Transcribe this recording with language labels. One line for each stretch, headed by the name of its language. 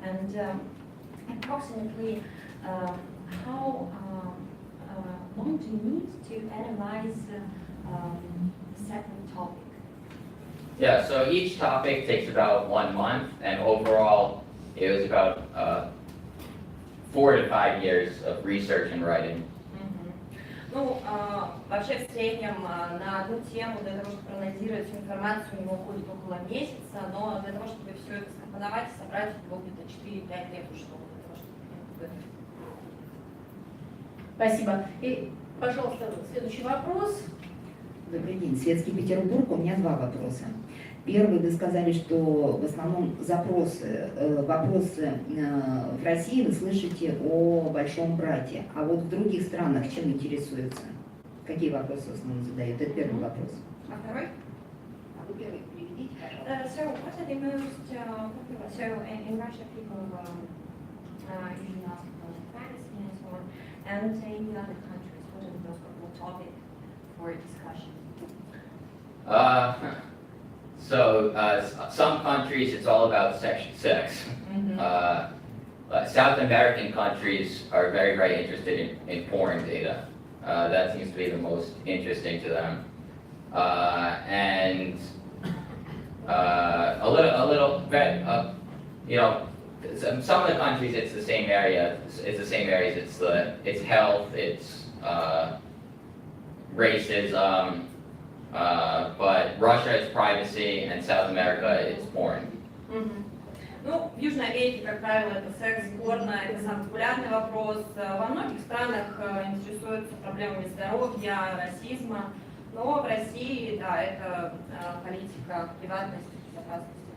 English: And approximately how long do you need to analyze a separate topic? Yeah, so each topic takes about 1 month, and overall it was about 4 to 5 years of research and writing.
Russian: Ну, вообще в среднем на одну тему для того, чтобы проанализировать всю информацию, у него уходит около месяца, но для того, чтобы все это скомпоновать и собрать, у него где-то 4-5 лет ушло для того, чтобы... Спасибо. И, пожалуйста, следующий вопрос. Добрый день, Светский Петербург. У меня 2 вопроса. Первый, вы сказали, что в основном вопросы в России вы слышите о большом брате, а вот в других странах чем интересуются? Какие вопросы в основном задают? Это первый вопрос. А второй? А вы первый переведите, пожалуйста.
English: So what are the most popular? So in Russia, people usually ask about privacy and so on. And in other countries, what are the most popular topic for discussion? Some countries it's all about sex. South American countries are very, very interested in porn data. That seems to be the most interesting to them. And a little bit, you know, some of the countries it's the same area. It's the same areas. It's health. It's racism. But Russia is privacy, and South America is porn.
Russian: Ну, в Южной Америке, как правило, это секс, порно, это самый популярный вопрос. Во многих странах интересуются проблемами здоровья, расизма, но в России, да, это политика приватности, безопасности.